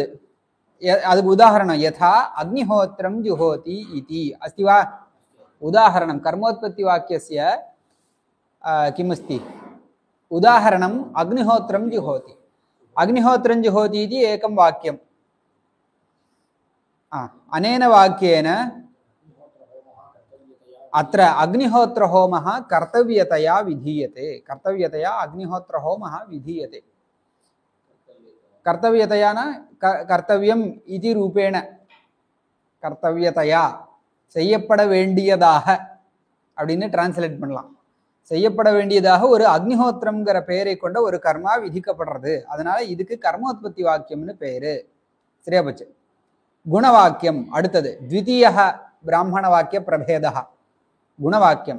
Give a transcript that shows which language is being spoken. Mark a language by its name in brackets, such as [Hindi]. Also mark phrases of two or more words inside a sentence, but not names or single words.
[Tamil] அதுக்கு உதாரணம் [Sanskrit] यथा अग्निहोत्रं जुहोति इति अस्ति वा. उदाहरणं कर्मोत्पत्ति वाक्यस्य किमस्ति? उदाहरणम् अग्निहोत्रं जुहोति. अग्निहोत्रं जुहोति इति एकं वाक्यम्. अनेन वाक्येन अत्र अग्निहोत्र होमः कर्तव्यतया विधीयते. कर्तव्यतया अग्निहोत्र होमः विधीयते. कर्तव्यतया न कर्तव्यम इति रूपेण कर्तव्यतया [Tamil] செய்யப்பட வேண்டியதாக அப்படின்னு டிரான்ஸ்லேட் பண்ணலாம். செய்யப்பட வேண்டியதாக ஒரு அக்னிஹோத்திரம்ங்கிற பெயரை கொண்ட ஒரு கர்மா விதிக்கப்படுறது. அதனால இதுக்கு கர்மோத்பத்தி வாக்கியம்னு பேரு. சரியா போச்சு. குணவாக்கியம் அடுத்தது. [Sanskrit] द्वितीय ब्राह्मण वाक्य प्रभेदा गुणवाक्यम्.